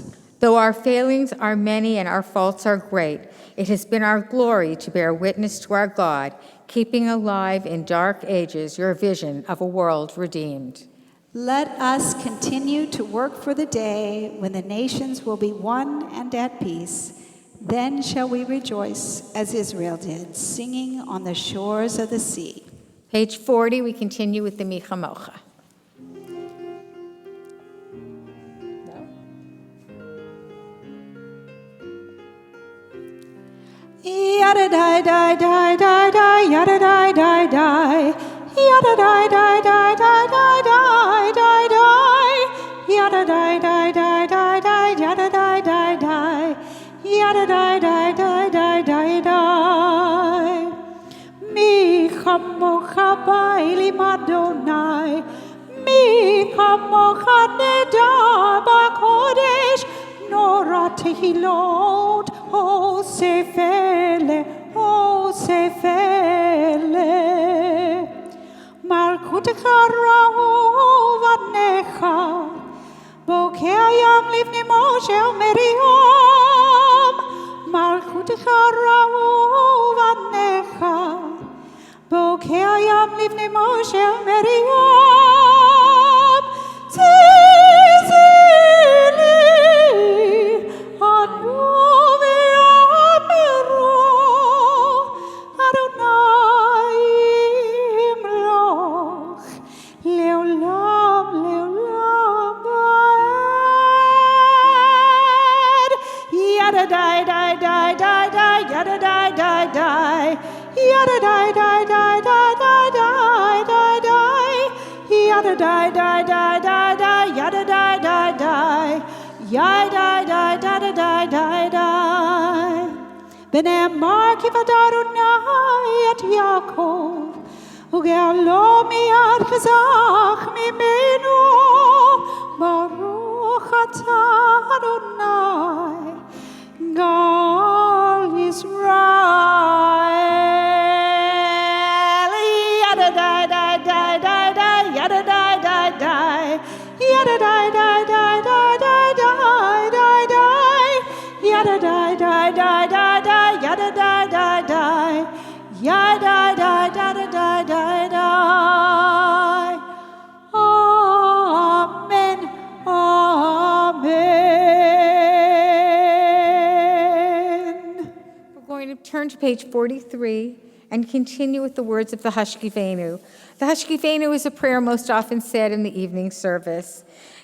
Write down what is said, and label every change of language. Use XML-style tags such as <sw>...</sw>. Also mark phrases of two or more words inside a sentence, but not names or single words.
<en>Though our failings are many and our faults are great, it has been our glory to bear witness to our God, keeping alive in dark ages your vision of a world redeemed. Let us continue to work for the day when the nations will be one and at peace. Then shall we rejoice as Israel did, singing on the shores of the sea. Page 40, we continue with the Micha Mocha. Yada die die die die die, yada die die die, yada die die die die die die die die, yada die die die die die, yada die die die, yada die die die die die die.</en> <he>מי כמכה באלים אדני, מי כמכה נאדר בקדש, נורא תהלת, עשה פלא, עשה פלא. מלכותך ראו בניך, בוקע ים לפני משה ומרים. מלכותך ראו בניך, בוקע ים לפני משה ומרים. זה אלי, ענו ואמרו, אדני ימלך, לעולם, לעולם ועד. Yada die die die die die, yada die die die, yada die die die die die die die die, yada die die die die die, yada die die die, yada die die die die die. ונאמר כי פדה אדני את יעקב, וגאלו מיד חזק ממנו, ברוך אתה אדני, גאל ישראל. Yada die die die die die, yada die die die, yada die die die die die die die, yada die die die die die, yada die die die, yada die die die die die. Amen. Amen.</he> <en>We're going to turn to page 43 and continue with the words of the Hashkivenu. The Hashkivenu is a prayer most often said in the evening service.</en>